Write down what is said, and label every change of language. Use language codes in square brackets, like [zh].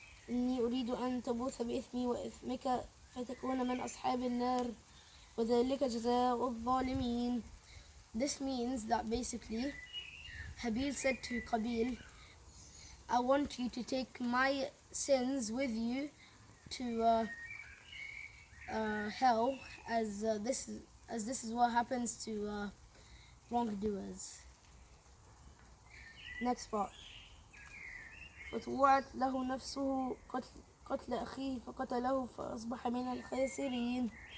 [ar] إني أريد أن تبوث بإثمي وإثمك فتكون من أصحاب النار وذلك جزاء الظالمين. [en] This means that basically Habil said to Qabil, I want you to take my sins with you to hell, as this is what happens to wrongdoers. Next part. [ar] فطوعت له نفسه قتل أخيه فقتله فأصبح من الخاسرين.